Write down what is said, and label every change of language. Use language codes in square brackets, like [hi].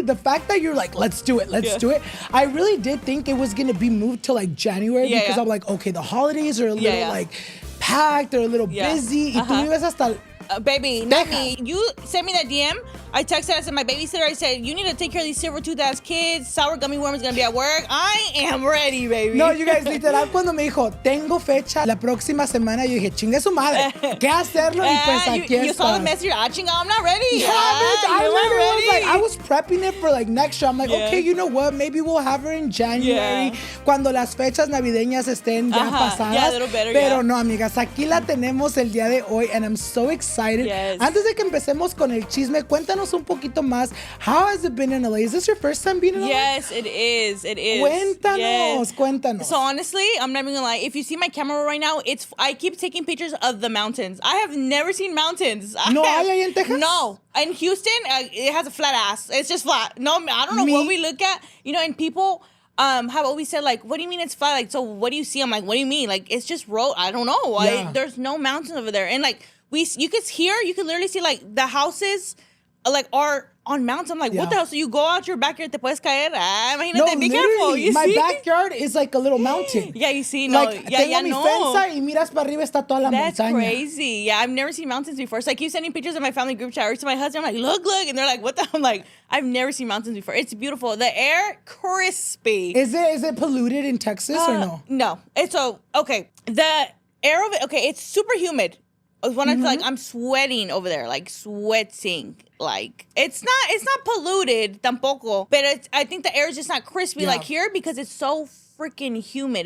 [en] The fact that you're like, let's do it. Do it. I really did think it was going to be moved to like January because I'm like, okay, the holidays are a little like packed or a little busy. [es] Y tú vives hasta... [en] baby, not me. You sent me that DM. I texted us and my babysitter. I said, you need to take care of these silver-toothed ass kids. Sour gummy worm is going to be at work. I am ready, baby. [es] No, [en] you guys, [es] literal, cuando me dijo, tengo fecha la próxima semana, yo dije, chingue su madre, ¿qué hacerlo? Y pues aquí [en] you saw the message, [es] chinga, [en] I'm not ready. Yeah, I was prepping it for like next year. I'm like, okay, you know what? Maybe we'll have her in January, [es] cuando las fechas navideñas estén ya pasadas. [en] Yeah, a little better, [es] Pero no, amigas, aquí la tenemos el día de hoy, [en] and I'm so excited. Yes. [es] Antes de que empecemos con el chisme, cuéntanos un poquito más. [en] How has it been in LA? Is this your first time being in LA? Yes, it is. It is. [es] Cuéntanos. [en] So honestly, I'm not even gonna lie. If you see my camera right now, I keep taking pictures of the mountains. I have never seen mountains. [es] No hay ahí en Texas? No. [en] In Houston, it has a flat ass. It's just flat. No, I don't know what we look at. You know, and people have always said, like, what do you mean it's flat? Like, so what do you see? I'm like, what do you mean? Like, it's just road. I don't know. Yeah. There's no mountains over there. And like, you could literally see like the houses like are on mountains. I'm like, what the hell? So you go out your backyard, [es] te puedes caer. Imagínate, [en] be careful. You my see? backyard is like a little mountain. Yeah, you see, no, [es] like, tengo mi fensa y miras para arriba está toda la montaña. [en] That's crazy. Yeah, I've never seen mountains before. So I keep sending pictures of my family group chat to my husband. I'm like, look, and they're like, what the? I'm like, I've never seen mountains before. It's beautiful. The air, crispy. Is it polluted in Texas or no? No. It's okay. The air of it, it's super humid. When I feel like I'm sweating over there, like sweating, like it's not polluted tampoco, but I think the air is just not crispy like here because it's so freaking humid.